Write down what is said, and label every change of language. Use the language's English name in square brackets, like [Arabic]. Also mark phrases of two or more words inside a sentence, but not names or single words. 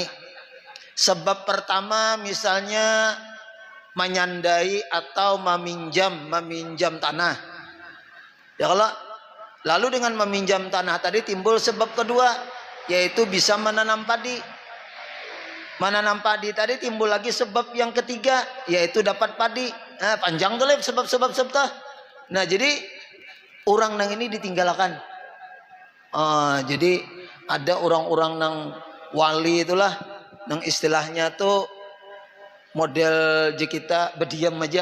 [Indonesian] Sebab pertama misalnya menyandai atau meminjam tanah. Ya kalau lalu dengan meminjam tanah tadi timbul sebab kedua yaitu bisa menanam padi. Menanam padi tadi timbul lagi sebab yang ketiga yaitu dapat padi. Nah, panjang tuh sebab-sebab. Nah jadi orang nang ini ditinggalkan. Jadi ada orang-orang nang wali itulah nang istilahnya tuh model kita berdiam aja.